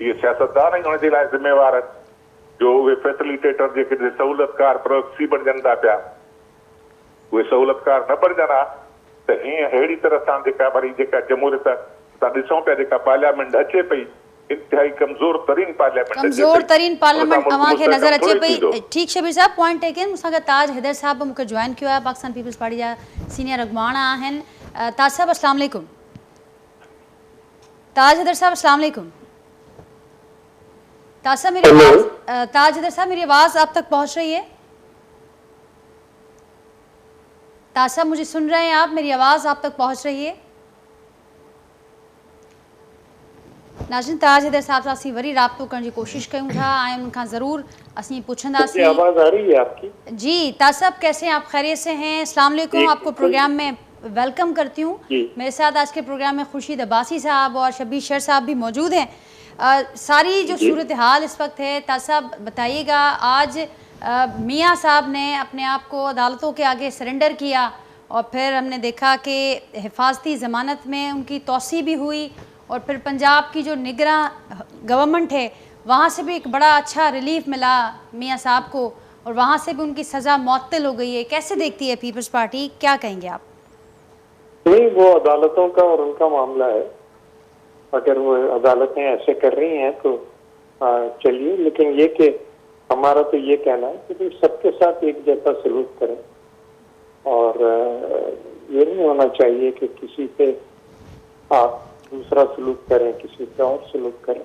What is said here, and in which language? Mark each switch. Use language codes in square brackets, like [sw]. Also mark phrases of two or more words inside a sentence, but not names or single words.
[sd] इहे सियासतदान ई हुनजे लाइ ज़िम्मेवार आहिनि जो उहे फैसिलिटेटर जेके सहूलियतकार प्रॉक्सी बणजनि था पिया, उहे सहूलियतकार न बणजनि हा त हीअं अहिड़ी तरह सां जेका वरी जेका जमहूरियत असां ॾिसूं पिया जेका पार्लियामेंट अचे पई इंतहाई कमज़ोर तरीन पार्लियामेंट अवांखे नज़र अचे पई। [ur] ٹھیک شبیر صاحب, [en] point taken. [sd] मूंसां गॾु ताज हैदर साहब मूंखे जॉइन किया है, पाकिस्तान पीपल्स पार्टी जा सीनियर अॻुवाणा आहिनि। [ur] تاج صاحب [ar] السلام علیکم. [ur] تاج حیدر صاحب [ar] السلام علیکم. [ur] تاج حیدر صاحب میری آواز آپ تک پہنچ رہی ہے? تاج صاحب مجھے سن رہے ہیں آپ? میری آواز آپ تک پہنچ رہی ہے? [sd] नाज़रीन, ताज हैदर साहब सां असीं वरी राब्तो करण जी कोशिशि कयूं था ऐं उनखां ज़रूर असीं पुछंदासीं। [ur] آواز آ رہی ہے آپکی? جی تاج صاحب، کیسے ہیں آپ؟ خیریت سے ہیں? [ar] السلام علیکم. [ur] آپکو پروگرام میں ویلکم کرتی ہوں۔ میرے ساتھ آج کے پروگرام میں خورشید عباسی صاحب اور شبیر شیر صاحب بھی موجود ہیں. ساری جو صورت حال اس وقت ہے، تاج صاحب بتائیے گا. آج میاں صاحب نے اپنے آپ کو عدالتوں کے آگے سرینڈر کیا اور پھر ہم نے دیکھا کہ حفاظتی ضمانت میں ان کی توسیع بھی ہوئی اور پھر پنجاب کی جو نگران گورنمنٹ ہے وہاں سے بھی ایک بڑا اچھا ریلیف ملا میاں صاحب کو اور وہاں سے بھی ان کی سزا معطل ہو گئی ہے. کیسے دیکھتی ہے پیپلز پارٹی، کیا کہیں گے آپ? نہیں، وہ عدالتوں کا اور ان کا معاملہ ہے. اگر وہ عدالتیں ایسے کر رہی ہیں تو چلیے، لیکن یہ کہ ہمارا تو یہ کہنا ہے کہ سب کے ساتھ ایک جیسا سلوک کریں، اور یہ نہیں ہونا چاہیے کہ کسی پہ آپ دوسرا سلوک کریں، کسی پہ اور سلوک کریں.